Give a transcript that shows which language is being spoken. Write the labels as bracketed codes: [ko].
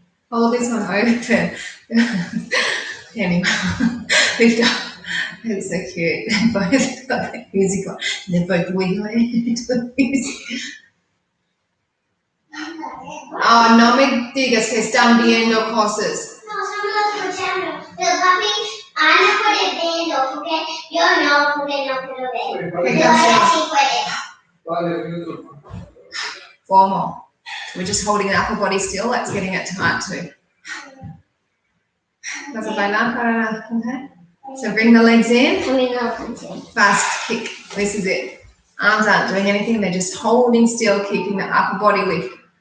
[en] Hold this one open. Anyway, lift up. It's so cute. They've both got the music on. They're both wiggling to the music. [es] Oh, no me digas que están viendo cosas. No, solo lo escuchando. Pero papi, Ana puede verlo, porque yo no, porque no puedo ver. Pero ahora sí puede. [en] Formal. We're just holding the upper body still. That's getting it tight too. [es] Vas a bailar para nada, [en] okay? So bring the legs in. Fast kick. This is it. Arms aren't doing anything. They're just holding still, keeping the upper body lift.